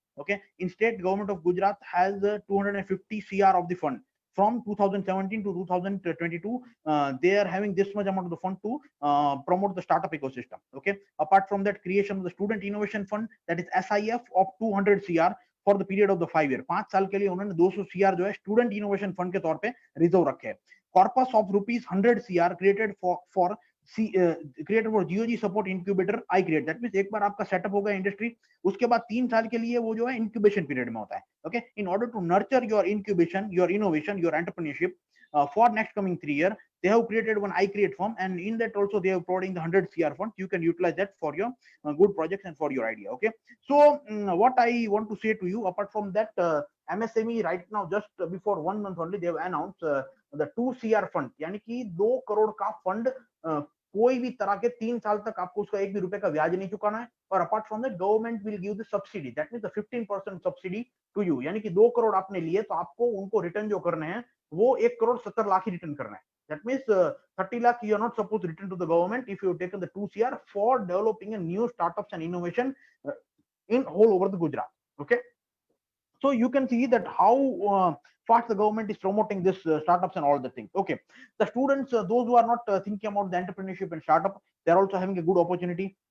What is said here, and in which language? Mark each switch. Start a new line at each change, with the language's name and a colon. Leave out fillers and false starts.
English: Okay, in state, government of Gujarat has 250 CR of the fund. From 2017 to 2022, they are having this much amount of the fund to promote the startup ecosystem. Okay, apart from that, creation of the student innovation fund, that is SIF of 200 CR for the period of the 5 year.
Hindi: 5 साल के लिए उन्होंने 200 CR जो है student innovation fund के तौर पे reserve रखे हैं.
English: Corpus of rupees 100 CR created for created for GOG support incubator I create. That means
Hindi: एक बार आपका सेटअप होगा इंडस्ट्री, उसके बाद 3 साल के लिए वो जो है इंक्यूबेशन पीरियड में होता है.
English: Okay, in order to nurture your incubation, your innovation, your entrepreneurship for next coming 3 years, they have created one I create form, and in that also they have providing the 100 CR funds. You can utilize that for your good projects and for your idea. Okay, so what I want to say to you, apart from that, MSME right now, just before 1 month only, they have announced the 2 CR fund,
Hindi: यानी कि 2 करोड़ का fund कोई भी तरह के 3 साल तक आपको उसका 1 भी रुपए का ब्याज नहीं चुकाना है.
English: और apart from that, government will give the subsidy, that means the 15% subsidy to you.
Hindi: यानी कि 2 करोड़ आपने लिए तो आपको उनको रिटर्न जो करने हैं वो 1 करोड़ 70 लाख ही रिटर्न करना है.
English: That means 30 lakh you are not supposed to return to the government if you have taken the 2 CR for developing a new startups and innovation in whole over the Gujarat. Okay, so you can see that how fast the government is promoting this startups and all the things. Okay, the students, those who are not thinking about the entrepreneurship and startup, they are also having a good opportunity.